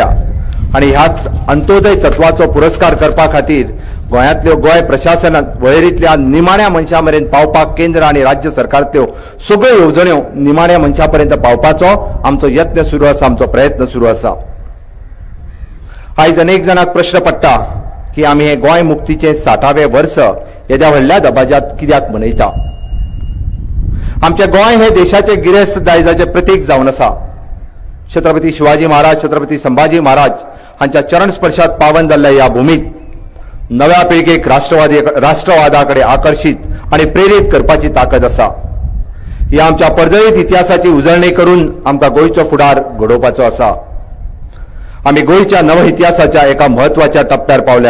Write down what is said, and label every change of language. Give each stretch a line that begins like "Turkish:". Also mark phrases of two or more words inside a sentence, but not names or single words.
Konkani: आनी ह्याच अंत्योदय तत्वाचो पुरस्कार करपा खातीर गोंयांतल्यो गोंय प्रशासनान वळेरींतल्या निमाण्या मनशा मेरेन पावपाक केंद्र आनी राज्य सरकारांतल्यो सगळ्यो येवजण्यो निमाण्या मनशा पर्यंत पावपाचो आमचो यत्न सुरू आसा, आमचो प्रयत्न सुरू आसा. आयज अनेक जाणांक प्रश्न पडटा की आमी हे गोंय मुक्तीचे 60वें वर्स येद्या व्हडल्या दबाज्यांत कित्याक मनयता. आमचे गोंय हे देशाचे गिरेस्त दायजाचे प्रतीक जावन आसा. छत्रपती शिवाजी महाराज, छत्रपती संभाजी महाराज हांच्या चरण स्पर्शात पावन जाल्ल्या ह्या भूमीत नव्या पिळगेक राष्ट्रवादाकडे आकर्षित आणि प्रेरीत करपाची ताकद आसा. ह्या आमच्या पर्जळीत इतिहासाची उजळणी करून आमकां गोंयचो फुडार घडोवपाचो आसा. आमी गोंयच्या नव इतिहासाच्या एका म्हत्वाच्या टप्प्यार पावल्यात.